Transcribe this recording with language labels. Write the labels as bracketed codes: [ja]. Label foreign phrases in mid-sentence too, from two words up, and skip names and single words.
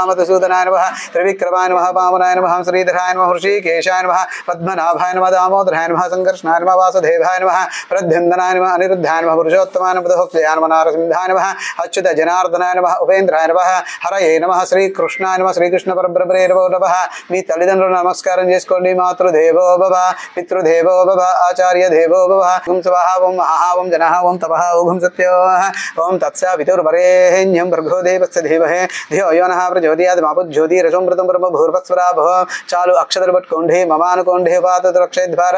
[sa] मधुसूदनाय नमः त्रिविक्रमाय नमः वामनाय नमः श्रीधराय नमः ऋषिकेशाय नमः पद्मनाभाय नमः दामोदराय नमः संकर्षणाय नमः वासुदेवाय नमः प्रद्युम्नाय नमः अनिरुद्धाय नमः पुरुषोत्तमाय नमः बुधोक्तयाय नमः नारसिंहाय नमः अच्युत जनार्दनाय नमः उपेन्द्राय नमः हरये नमः श्रीकृष्णाय नमः श्रीकृष्ण परब्रह्मणे नमः [te] మీ తల్లిదండ్రులకు నమస్కారం చేసుకోండి [sa] మాతృదేవో భవ పితృదేవో భవ ఆచార్య దేవో భవ ఓం స్వాహా ఓం మహా ఓం జనః ఓం తపః ఓం సత్యో ఓం తత్సవితుర్వరేణ్యం భర్గో దేవస్య ధీమహి ధియో యో నః ప్రచోదయాత్ మా జ్యోతిరసోమృతం బ్రహ్మ భూర్భస్వరాభో [te] చాలు అక్షతలు పట్టుకోండి మమ అనుకోండి [sa] పాతరక్షేద్వారా